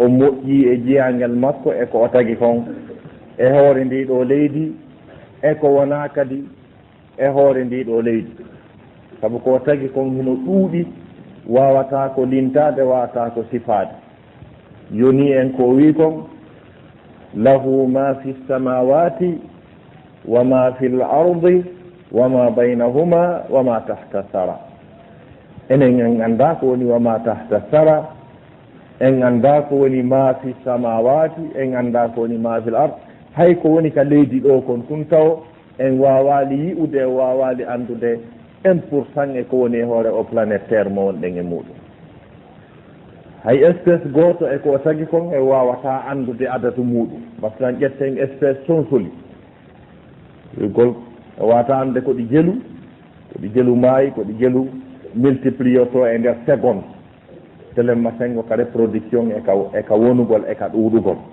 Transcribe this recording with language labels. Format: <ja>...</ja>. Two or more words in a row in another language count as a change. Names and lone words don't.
<ff>moƴƴi e jiyangel makko e ko o tagi kon e hoore ndiɗo leydi e ko wona kadi e hoore ndiɗo leydi saabu ko tagi kon hino ɗuuɗi wawata ko lintade wawata ko sifade yoni en ko wi kon</ff> <ar>له ما في السماوات وما في الأرض وما بينهما وما تحت الثرى</ar> <ff>enen en anda ko woni</ff> <ar>وما تحت الثرى</ar> <ff>en anda ko woni</ff> <ar>ما في السماوات</ar> <ff>en anda ko woni</ff> <ar>ما في الأرض</ar> <ff>hay ko woni ka leydi ɗo kon tun taw en wawali yi'ude wawali andude 1% e ko woni hoore o</ff> <fr>planète terre</fr> <ff>mo wonɗen e muɗum hay espèce goto e ko tagi kon e wawata andude adatu muɗum masalan ƴetten espèce sonsoli gol e wawata andude koɗi jelu maayi koɗi jelu multiplié to e nder seconde telemma sengo ka reproduction e ka wonugol e ka ɗuɗugol</ff>